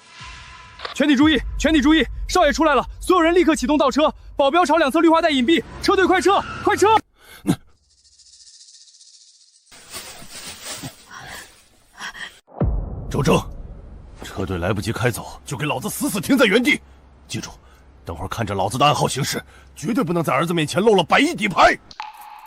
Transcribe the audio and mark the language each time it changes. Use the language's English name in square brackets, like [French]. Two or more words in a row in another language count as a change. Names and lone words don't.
[Chinese] 全體注意，全體注意，少爺出來了，所有人立刻啟動倒車，保鏢朝兩側綠化帶隱蔽，車隊快撤，快撤！周正，車隊來不及開走，就給老子死死停在原地。記住，等會兒看着老子的暗號行事，絕對不能在兒子面前露了100億底牌。